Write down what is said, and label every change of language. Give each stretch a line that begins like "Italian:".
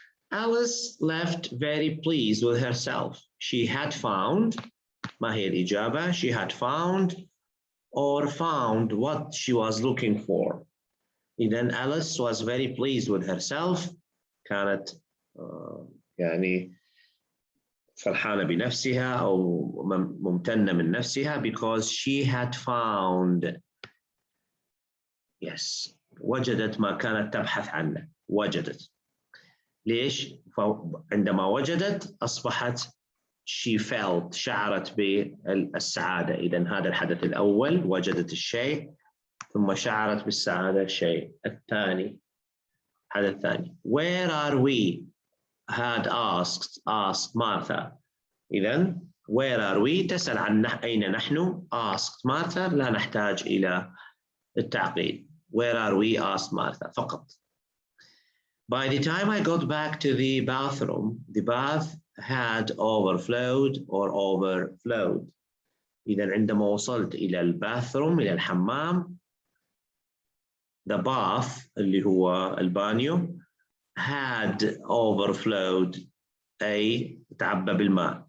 English: Alice left very pleased with herself. She had found,
Arabic: ما هي الإجابة?
English: She had found or found what she was looking for.
Arabic: إذن
English: Alice was very pleased with herself.
Arabic: كانت يعني فرحانة بنفسها أو ممتنة من نفسها
English: because she had found.
Arabic: Yes, وجدت ما كانت تبحث عنه. وجدت. ليش؟ عندما وجدت أصبحت
English: she felt
Arabic: شعرت بالسعادة. إذن هذا الحدث الأول وجدت الشيء ثم شعرت بالسعادة. الشيء الثاني الحدث الثاني
English: where are we had asked Martha.
Arabic: إذن
English: where are we
Arabic: تسأل عن أين نحن.
English: asked Martha
Arabic: لا نحتاج إلى التعقيد.
English: where are we asked Martha
Arabic: فقط.
English: By the time I got back to the bathroom, the bath had overflowed or overflowed.
Arabic: إذن عندما وصلت إلى الباثروم إلى الحمام
English: the bath
Arabic: اللي هو البانيو
English: had overflowed
Arabic: أي تعبى بالماء.